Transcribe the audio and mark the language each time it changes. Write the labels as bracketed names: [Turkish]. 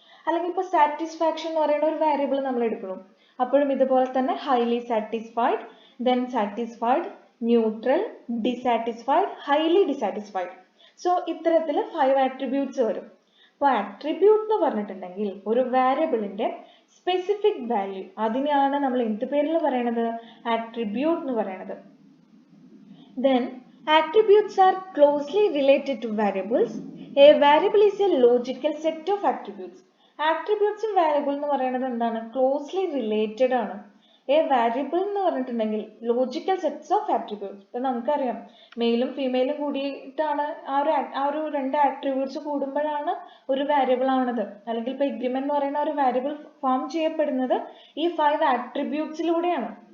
[Malayalam] അല്ലെങ്കിൽ ഇപ്പോൾ സാറ്റിസ്ഫാക്ഷൻ എന്ന് പറയുന്ന ഒരു വേരിയബിൾ നമ്മൾ എടുക്കണം. അപ്പോഴും ഇതുപോലെ തന്നെ highly satisfied, then satisfied, neutral, dissatisfied, highly dissatisfied. So ഇത്തരത്തിൽ 5 ആട്രിബ്യൂട്ട്സ് വരും. അപ്പോൾ ആട്രിബ്യൂട്ട് എന്ന് പറഞ്ഞിട്ടുണ്ടെങ്കിൽ ഒരു വേരിയബിളിന്റെ സ്പെസിഫിക് വാല്യൂ, അതിനെയാണ് നമ്മൾ എന്ത് പേരിൽ പറയണത്? ആട്രിബ്യൂട്ട് എന്ന് പറയണത്. [English] Then attributes are closely related to variables. A variable is a logical set of attributes. [Malayalam] Attributes ഉം variable എന്ന് പറയുന്നത് എന്താണ്? ക്ലോസ്ലി റിലേറ്റഡ് ആണ്. എ വാരിയബിൾ എന്ന് പറഞ്ഞിട്ടുണ്ടെങ്കിൽ ലോജിക്കൽ സെറ്റ്സ് ഓഫ് ആട്രിബ്യൂട്ട്സ്. ഇപ്പൊ നമുക്കറിയാം മെയിലും ഫീമെയിലും കൂടിയിട്ടാണ് ആ ഒരു 2 ആട്രിബ്യൂട്ട്സ് കൂടുമ്പോഴാണ് ഒരു വാരിയബിൾ ആണത്. അല്ലെങ്കിൽ ഇപ്പൊ എഗ്രിമെന്റ് എന്ന് പറയുന്ന ഒരു വാരിയബിൾ ഫോം ചെയ്യപ്പെടുന്നത് ഈ 5 ആട്രിബ്യൂട്ട്സിലൂടെയാണ്.